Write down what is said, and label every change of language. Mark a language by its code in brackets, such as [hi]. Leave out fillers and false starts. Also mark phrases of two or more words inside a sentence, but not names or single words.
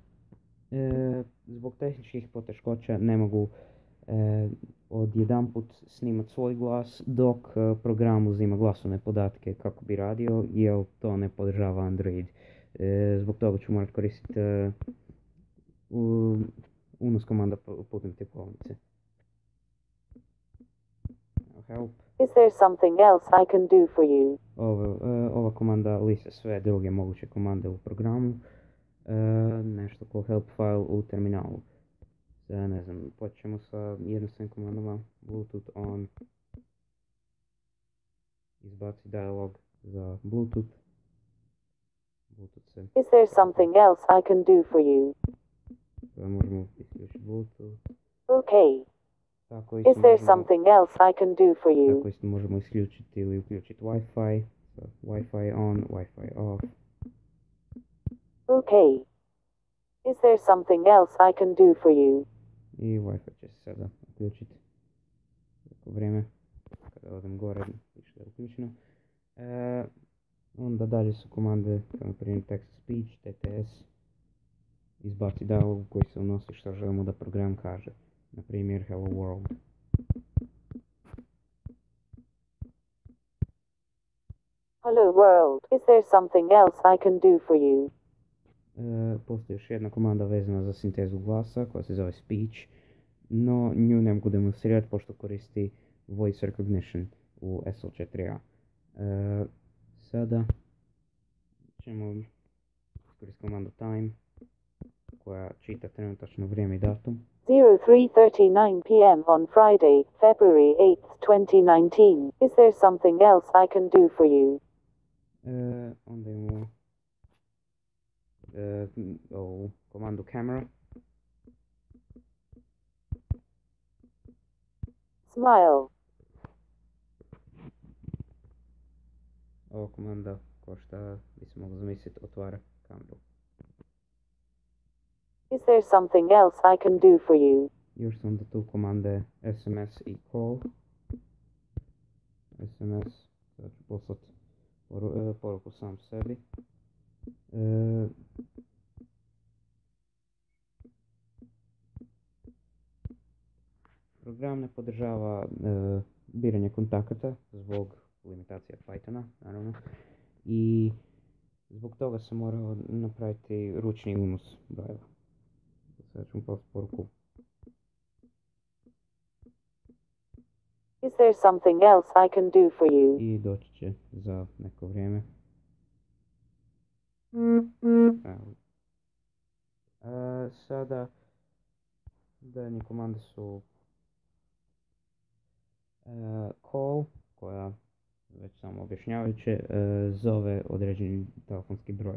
[hr] Zbog tehničkih poteškoća ne mogu odjedanput snimati svoj glas dok program uzima glasovne podatke kako bi radio, jer to ne podržava Android. Zbog toga ću morati koristiti unos komanda putem tipovnice. Help. [en] Is there something else I can do for you? [hr] Ova komanda lista sve druge moguće komande u programu. Nešto ko [en] help file [hr] u terminalu. Ne znam, počnemo sa jednostavnim komandama. [en] Bluetooth on. [hr] Izbaci dialog za Bluetooth. Bluetooth se. [en] Is there something else I can do for you? [hr] Možemo isključiti Bluetooth. Okay. Tako [en] Is there something else I can do for you? [hr] Tako isto možemo isključiti ili uključiti Wi-Fi. So, [en] Wi-Fi on, Wi-Fi off. [hr] Okay. [en] Is there something else I can do for you? [hr] I Wi-Fi će se sada uključiti. Tako vrijeme, kada odem gore, više da je uključeno. Onda dalje su komande, kao primjer [en] text speech, [hr] TTS. Izbaci dialog koji se unosi što želimo da program kaže. Na primjer, [en] hello world. Hello world. Is there something else I can do for you? [hr] Postoji još jedna komanda vezana za sintezu glasa koja se zove speech, no nju ne mogu demonstrirati pošto koristi [en] voice recognition [hr] u SL4A. Sada ćemo iskoristiti komandu time koja čita trenutačno vrijeme i datum. [en] 03:39 p.m. on Friday, February 8th, 2019. Is there something else I can do for you? [hr] Onda imamo ovu komandu camera. Smile. Ova komanda, ko šta bi se moglo zamisliti, otvara kameru. [en] Is there something else I can do for you? [hr] Još su onda tu komande SMS i call. SMS, sada ću poslati poruku sam sebi. Program ne podržava biranje kontakata zbog limitacija Pythona, naravno. I zbog toga sam morao napraviti ručni unos brojeva. Sada ću poslati poruku. [en] Is there something else I can do for you? [hr] I doći će za neko vrijeme. Sada daljnje komande su call, koja već samo objašnjavajuće zove određeni telefonski broj.